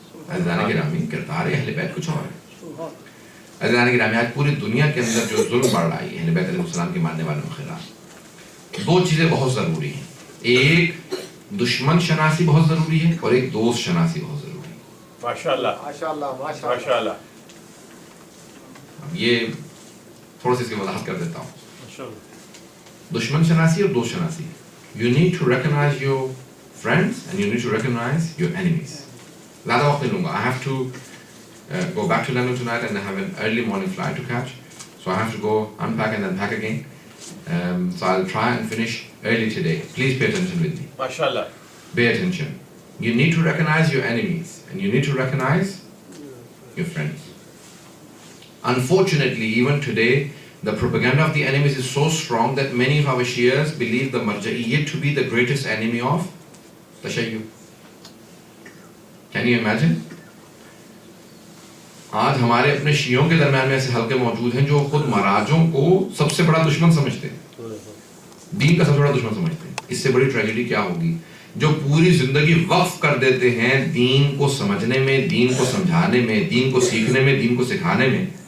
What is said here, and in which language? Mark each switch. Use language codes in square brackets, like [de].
[ur] عزیزان گرامی کردار اہل بیت کچھ اور ہے. عزیزان گرامی آج پوری دنیا کے اندر جو ظلم بڑھ رہا ہے اہل بیت علیہ السلام کے ماننے والوں کے خلاف، 2 چیزیں بہت ضروری ہیں. ایک دشمن شناسی بہت ضروری ہے اور ایک دوست شناسی بہت ضروری ہے. ماشاءاللہ ماشاءاللہ ماشاءاللہ. یہ تھوڑا سی اس کی وضاحت کر دیتا ہوں. دشمن شناسی اور دوست شناسی. [en] You need to recognize your friends and you need to recognize your enemies. [ur] زیادہ وقت نہیں لوں گا. [en] I have to go back to London tonight and I have an early morning flight to catch. So I have to go unpack and then pack again. So I'll try and finish early today. Please pay attention with me. MashaAllah. Pay attention. You need to recognize your enemies and you need to recognize your friends. Unfortunately, even today, the propaganda of the enemies is so strong that many of our Shias believe the Marja'iyyat to be the greatest enemy of Tashayyu. Can you imagine? [ur] آج ہمارے اپنے شیعوں کے درمیان میں ایسے حلقے موجود ہیں جو خود مراجوں کو سب سے بڑا دشمن سمجھتے ہیں، دین کا سب سے بڑا دشمن سمجھتے ہیں. اس سے بڑی ٹریجڈی کیا ہوگی؟ جو پوری زندگی وقف کر دیتے ہیں دین کو سمجھنے میں، دین کو سمجھانے میں، دین کو سیکھنے میں، دین کو سکھانے میں.